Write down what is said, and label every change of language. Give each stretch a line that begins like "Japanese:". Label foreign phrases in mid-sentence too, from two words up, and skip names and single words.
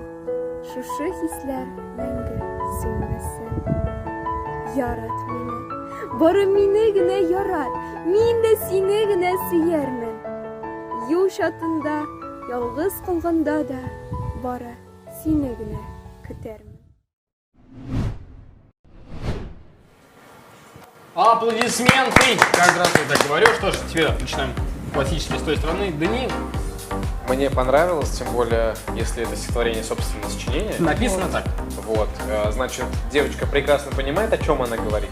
Tatar: Шушы хисләр мәңге сүнмәсен. Ярат мине. Бары мине генә ярат. Мин дә сине генә сөярмен. Юл чатында, ялгыз калганда да, бары сине генә көтәрмен.
Russian: Аплодисменты! Каждый раз я так говорю. Что ж, теперь начинаем классически с той стороны. Даниил. Мне понравилось, тем более, если это стихотворение собственного сочинения. Написано так. Вот, значит, девочка прекрасно понимает, о чем она говорит.